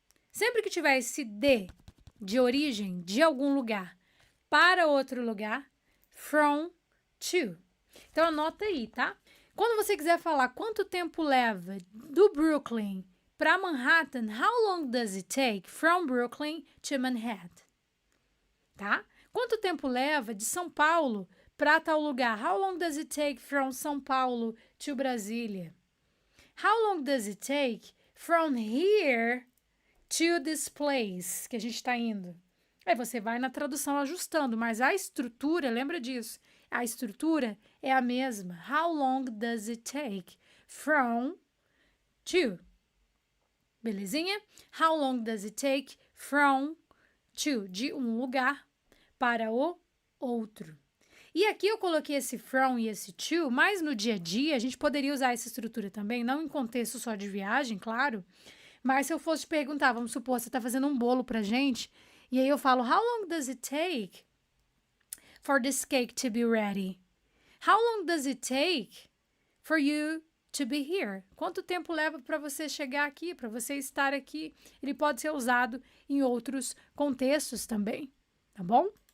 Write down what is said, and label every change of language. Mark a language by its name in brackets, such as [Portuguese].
[Portuguese] Sempre que tiver esse de origem de algum lugar para outro lugar, [English] from to. [Portuguese] Então anota aí, tá? Quando você quiser falar quanto tempo leva do Brooklyn para Manhattan, [English] how long does it take from Brooklyn to Manhattan? [Portuguese] Tá? Quanto tempo leva de São Paulo para tal lugar? [English] How long does it take from São Paulo to Brasília? How long does it take from here to this place [Portuguese] que a gente está indo? Aí você vai na tradução ajustando, mas a estrutura, lembra disso? a estrutura é a mesma. [English] How long does it take from to? Belezinha? How long does it take from to? [Portuguese] De um lugar para o outro. E aqui eu coloquei esse from e esse to, mas no dia a dia a gente poderia usar essa estrutura também, não em contexto só de viagem, claro. Mas se eu fosse te perguntar, vamos supor, você está fazendo um bolo pra gente, e aí eu falo, [English] how long does it take for this cake to be ready? How long does it take for you to be here? [Portuguese] Quanto tempo leva para você chegar aqui, para você estar aqui? Ele pode ser usado em outros contextos também, tá bom?